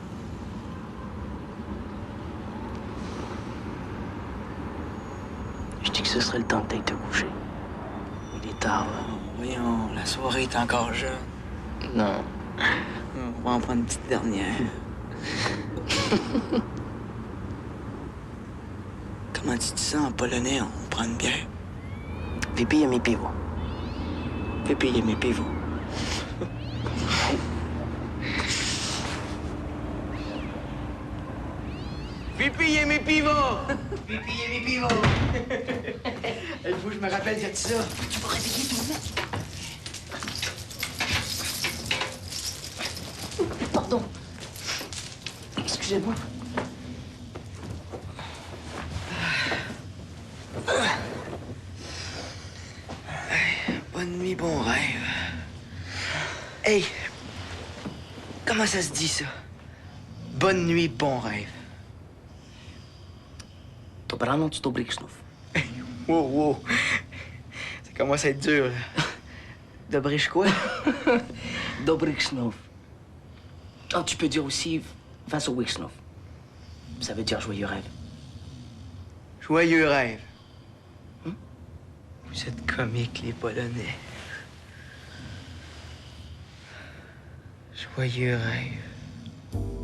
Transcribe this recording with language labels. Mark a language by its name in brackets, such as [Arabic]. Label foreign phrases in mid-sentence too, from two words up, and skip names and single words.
[French] Je dis que ce serait le temps que t'ailles te coucher. Il est tard, là. Voyons, la soirée est encore jeune. Non. On va en prendre une petite dernière. Comment tu dis ça en polonais? On prend une bière. [Polish] Wypijemy piwo. Wypijemy piwo. Wypijemy piwo! Wypijemy piwo! [French] Il faut que je me rappelle de ça. Tu vas réveiller ton mec. Pardon. Excusez-moi. Bonne nuit, bon rêve. Hey! Comment ça se dit, ça? Bonne nuit, bon rêve. [Polish] Dobranoc, dobrych snów. Wow, wow. [French] Ça commence à être dur, là. [Polish] Dobrych quoi? Dobrych snów. [French] Oh, tu peux dire aussi [Polish] Wesołych snów. [French] Ça veut dire joyeux rêve. Joyeux rêve. Vous êtes comiques, les Polonais. Joyeux rêve.